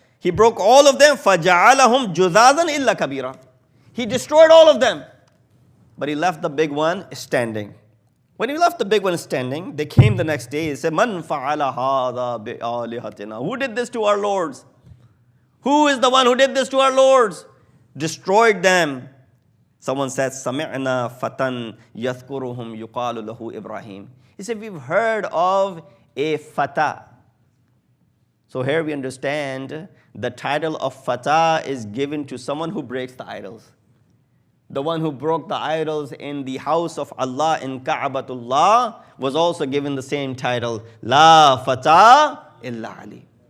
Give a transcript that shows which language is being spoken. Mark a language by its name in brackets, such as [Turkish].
[English] He broke all of them. [Arabic] فَجَعَلَهُمْ جُذَاذًا إِلَّا كَبِيرًا. [English] He destroyed all of them. But he left the big one standing. When he left the big one standing, they came the next day. He said, [Arabic] مَنْ فَعَلَ هَذَا بِآلِهَتِنَا. [English] Who did this to our lords? Who is the one who did this to our lords? Destroyed them. Someone said, [Arabic] سَمِعْنَا فَتًى يَذْكُرُهُمْ يُقَالُ لَهُ Ibrahim. [English] He said, we've heard of a fata. So here we understand the title of fata is given to someone who breaks the idols. The one who broke the idols in the house of Allah in Ka'batullah was also given the same title, [Arabic] La fata illa Ali.